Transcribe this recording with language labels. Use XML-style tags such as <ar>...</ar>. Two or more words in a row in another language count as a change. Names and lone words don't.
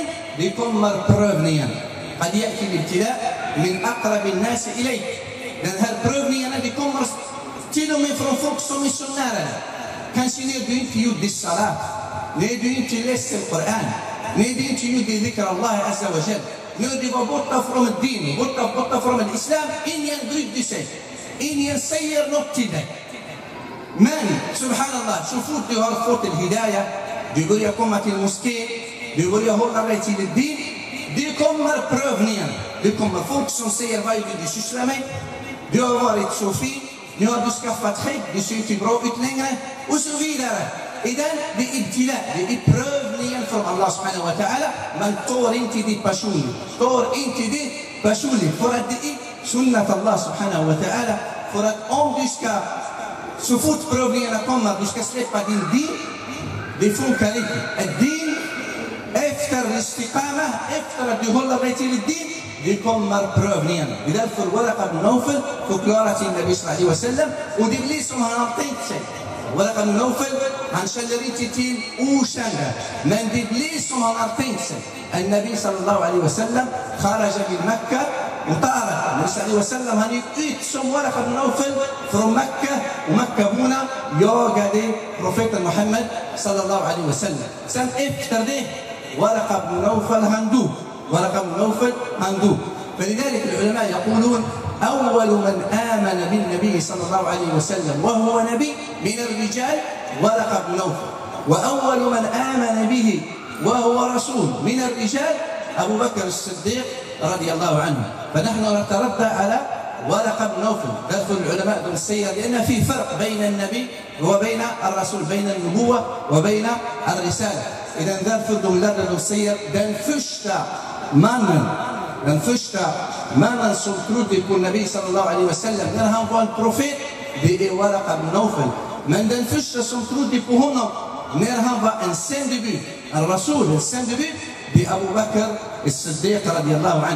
<sv>Det kommer prövningen.</sv> <ar>قد يأتي الابتلاء من أقرب الناس إليك.</ar> <sv>Den här prövningarna det kommer till och med från folk som är så nära dig. Kanske när du inte gjorde salat, när du inte läste Koran, när du inte gjorde</sv> <ar>ذكر الله عز وجل,</ar> <sv>när du var borta från din, borta från islam, ingen brydde sig. Ingen säger något till dig. Men subhanallah, så fort du har fått en hidayah, du börjar komma till moskén, du börjar hålla dig till din, det kommer prövningen. Det kommer folk som säger vad är det du sysslar med? Du har varit så fin, nu har du skaffat skägg, du ser inte bra ut längre och så vidare. Idan det är ibtila, det är prövningen från</sv> <ar>الله سبحانه وتعالى.</ar> <sv>Man tar inte det personligt, för att det är</sv> <ar>سنة الله سبحانه وتعالى.</ar> <sv>För att om du ska, så fort prövningarna kommer, du ska släppa din din, det funkar inte. Ett din efter istiqama, efter att du håller dig till din, det kommer prövningen. Det är därför Waraqa ibn Nawfal förklarar till</sv> <ar>نبي صلى الله عليه وسلم,</ar> <sv>och det blir som han har tänkt sig. Waraqa ibn Nawfal, han känner inte till okända, men det blir som han har tänkt sig.</sv> <ar>نبي صلى الله عليه وسلم خرج من مكة مطاردا. نبي صلى الله عليه وسلم</ar> <sv>han gick ut som Waraqa ibn Nawfal från Mekka, och Mekkaborna jagade profeten Muhammad</sv> <ar>صلى الله عليه وسلم.</ar> <sv>Sen efter det Waraqa ibn Nawfal han dog.</sv> <ar>ورقة بن نوفل هندوب. فلذلك العلماء يقولون أول من آمن بالنبي صلى الله عليه وسلم وهو نبي من الرجال ورقة بن نوفل، وأول من آمن به وهو رسول من الرجال أبو بكر الصديق رضي الله عنه. فنحن نتردى على ورقة بن نوفل. ذكر العلماء بن السير لأن في فرق بين النبي وبين الرسول، بين النبوة وبين الرسالة. إذا ذكر بن السير</ar> <sv>den första mannen som trodde på</sv> <ar>نبي صلى الله عليه وسلم</ar> <sv>när han var en profet, det är Waraqa ibn Nawfal. Men den första som trodde på honom när han var en sändebud, en rasul, en sändebud, det är Abu Bakr as-Siddiq</sv> <ar>رضي الله عنه.</ar>